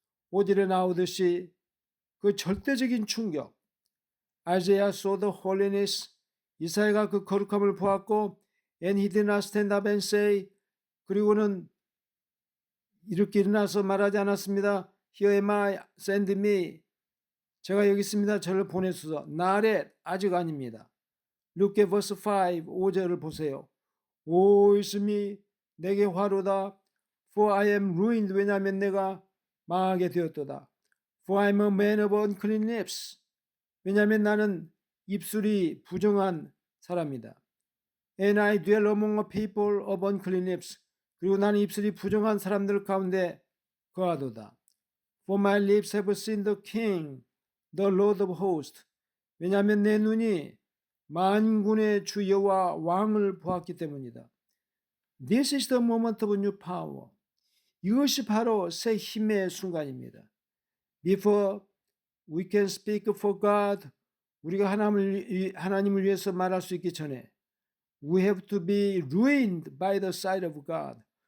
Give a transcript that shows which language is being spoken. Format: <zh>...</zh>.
<ko>5절에 나오듯이 그 절대적인 충격.</ko> <en>Isaiah saw the holiness.</en> <ko>이사야가 그 거룩함을 보았고</ko> <en>and he did not stand up and say.</en> <ko>그리고는 이렇게 일어나서 말하지 않았습니다.</ko> <en>Here am I, send me.</en> <ko>제가 여기 있습니다. 저를 보내소서.</ko> <en>Not yet.</en> <ko>아직 아닙니다.</ko> <en>Look at verse 5.</en> <ko>5절을 보세요. 오 있음이 내게 화로다.</ko> <en>For I am ruined.</en> <ko>왜냐하면 내가 망하게 되었도다.</ko> <en>For I am a man of unclean lips.</en> <ko>왜냐하면 나는 입술이 부정한 사람이다.</ko> <en>And I dwell among a people of unclean lips.</en> <ko>그리고 나는 입술이 부정한 사람들 가운데 거하도다.</ko> <en>For my lips have seen the King, the Lord of hosts.</en> <ko>왜냐하면 내 눈이 만군의 주 여호와 왕을 보았기 때문이다.</ko> <en>This is the moment of new power.</en> <ko>이것이 바로 새 힘의 순간입니다.</ko> <en>Before we can speak for God,</en> <ko>우리가 하나님을 위해서 말할 수 있기 전에</ko> <en>we have to be ruined by the sight of God.</en>